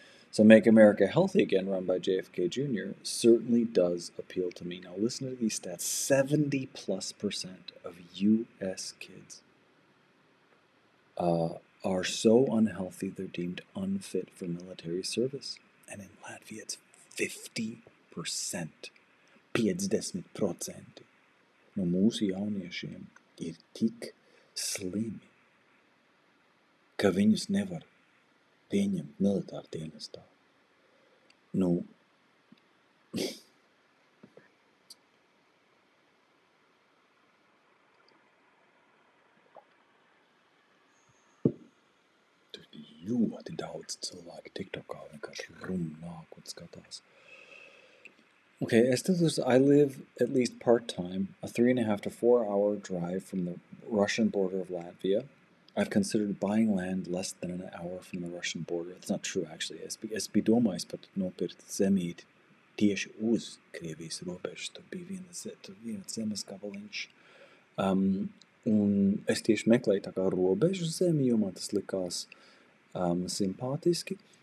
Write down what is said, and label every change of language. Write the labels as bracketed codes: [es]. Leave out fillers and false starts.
[en] So, Make America Healthy Again, run by JFK Jr., certainly does appeal to me. Now, listen to these stats 70+% of U.S. kids are so unhealthy they're deemed unfit for military service. And in Latvia, it's 50%. [lv] 50% no mūsu jauniešiem ir tik slimi, ka viņus nevar pieņemt militāru dienestā. Nu, tur ļoti daudz cilvēki TikTokā vienkārši nāk un skatās. [en] Okay, I live at least part-time, a 3.5 to 4 hour drive from the Russian border of Latvia. I've considered buying land less than an hour from the Russian border. That's not true, actually. [lv] Es biju domājis pat nopirkt zemīti tieši uz Krievijas robežas. Tur bija viens zemes gabaliņš. Un es tieši meklēju tā kā robežu zemi, jo man tas likās simpātiski.